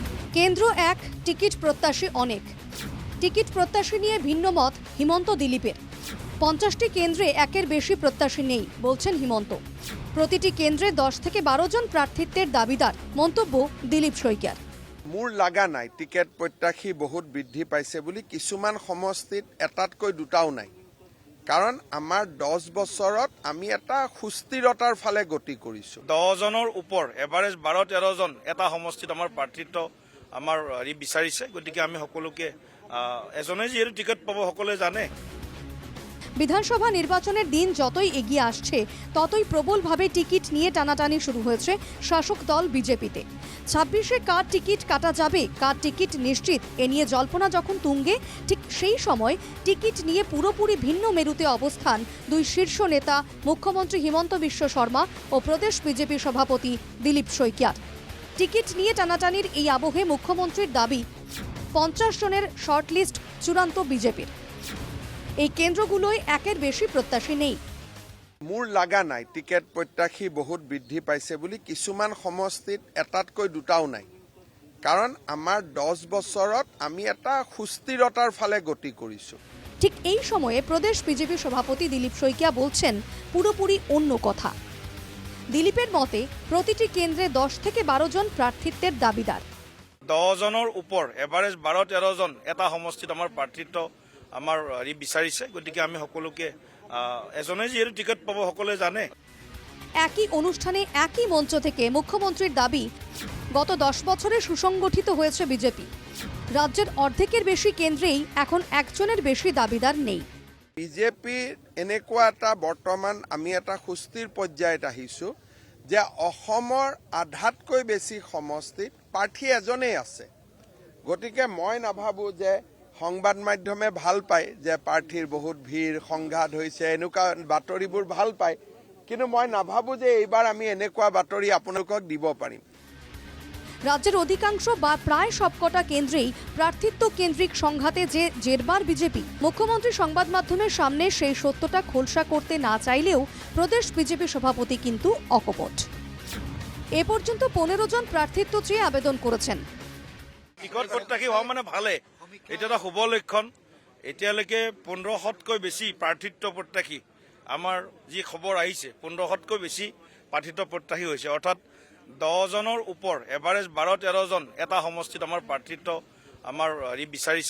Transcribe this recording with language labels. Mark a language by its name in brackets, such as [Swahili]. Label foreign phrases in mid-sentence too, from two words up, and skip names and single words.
[Bangla] কেন্দ্র এক, টিকিট প্রত্যাশী অনেক। টিকিট প্রত্যাশী নিয়ে ভিন্ন মত হিমন্ত দিলীপের। 50টি কেন্দ্রে একের বেশি প্রত্যাশী নেই বলছেন হিমন্ত। প্রতিটি কেন্দ্রে 10 থেকে 12 জন প্রার্থিত্বের দাবিদার, মন্তব্য দিলীপ শইকীয়ার। [Assamese] মোৰ লাগা নাই টিকেট প্ৰত্যাশী বহুত বৃদ্ধি পাইছে বুলি। কিছুমান সমষ্টিত এটাতকৈ দুটাও নাই, কাৰণ আমাৰ 10 বছৰত আমি এটা সুস্থিৰতাৰ ফালে গতি কৰিছো। 10 জনৰ ওপৰ এভাৰেজ 12-13 জন এটা সমষ্টিত আমাৰ প্ৰাৰ্থিত্ব আমাৰ বিচাৰিছে। গতিকে আমি সকলোকে এজনে যিহেতু টিকেট পাব সকলোৱে জানে। [Bangla] বিধানসভা নির্বাচনের দিন যতই এগিয়ে আসছে ততই প্রবলভাবে টিকিট নিয়ে টানাটানি শুরু হয়েছে শাসক দল বিজেপিতে। 26-এ কার টিকিট কাটা যাবে, কার টিকিট নিশ্চিত, এ নিয়ে জল্পনা যখন তুঙ্গে, ঠিক সেই সময় টিকিট নিয়ে পুরোপুরি ভিন্ন মেরুতে অবস্থান দুই শীর্ষ নেতা মুখ্যমন্ত্রী হিমন্ত বিশ্ব শর্মা ও প্রদেশ বিজেপি সভাপতি দিলীপ শইকীয়ার। টিকিট নিয়ে টানাটানির এই আবহে মুখ্যমন্ত্রীর দাবি 50 জনের শর্টলিস্ট চূড়ান্ত বিজেপির। এই কেন্দ্রগুলোয় একের বেশি প্রত্যাশী নেই। [Assamese] মোৰ লাগা নাই টিকেট প্ৰত্যাশী বহুত বৃদ্ধি পাইছে বুলি। কিছুমান সমষ্টিত এটাতকৈ দুটাও নাই, কাৰণ আমাৰ 10 বছৰত আমি এটা সুস্থিৰতাৰ ফালে গতি কৰিছো। [Bangla] ঠিক এই সময়ে প্রদেশ বিজেপি সভাপতি দিলীপ শইকীয়া বলছেন পুরোপুরি অন্য কথা। দিলীপের মতে প্রতিটি কেন্দ্রে 10 থেকে 12 জন প্রার্থিত্বের দাবিদার। [Assamese] 10 জনৰ ওপৰ এভাৰেজ 12-13 জন এটা সমষ্টিত আমাৰ প্ৰাৰ্থিত্ব আমাৰ বিচাৰিছে। গতিকে আমি সকলোকে এজনে যিহেতু টিকেট পাব সকলোৱে জানে। [Bangla] একই অনুষ্ঠানে একই মঞ্চ থেকে মুখ্যমন্ত্রীর দাবি, গত 10 বছরে সুসংগঠিত হয়েছে বিজেপি। রাজ্যের অর্ধেকের বেশি কেন্দ্রেই এখন একজনের বেশি দাবিদার নেই। [Assamese] বিজেপিৰ এনেকুৱা এটা বৰ্তমান আমি এটা সুস্থিৰ পৰ্যায়ত আহিছো যে অসমৰ আধাতকৈ বেছি সমষ্টিত প্ৰাৰ্থী এজনেই আছে। গতিকে মই নাভাবো যে সংবাদ মাধ্যমে ভাল পায় যে প্ৰাৰ্থীৰ বহুত ভিৰ, সংঘাত হৈছে, এনেকুৱা বাতৰিবোৰ ভাল পায়, কিন্তু মই নাভাবো যে এইবাৰ আমি এনেকুৱা বাতৰি আপোনালোকক দিব পাৰিম। [Bangla] রাজ্যের অধিকাংশ বা প্রায় সবকটা কেন্দ্রেই প্রার্থিত্ব কেন্দ্রিক সংঘাতে যে জেরবার বিজেপি, মুখ্যমন্ত্রী সংবাদ মাধ্যমের সামনে সেই সত্যটা খোলসা করতে না চাইলেও প্রদেশ বিজেপি সভাপতি কিন্তু অকপট। এ পর্যন্ত 15 জন প্রার্থিত্ব চেয়ে আবেদন করেছেন। [Assamese] টিকট প্ৰত্যাশী হোৱা মানে ভালে, এটা এটা শুভ লক্ষণ। এতিয়ালৈকে 1500তকৈ বেছি প্ৰাৰ্থিত্ব প্ৰত্যাশী আমাৰ যি খবৰ আহিছে, 1500তকৈ বেছি প্ৰাৰ্থিত্ব প্ৰত্যাশী হৈছে। অৰ্থাৎ 10 জনৰ ওপৰ এভাৰেজ 12-13 জন এটা সমষ্টিত আমাৰ প্ৰাৰ্থিত্ব আমাৰ বিচাৰিছে।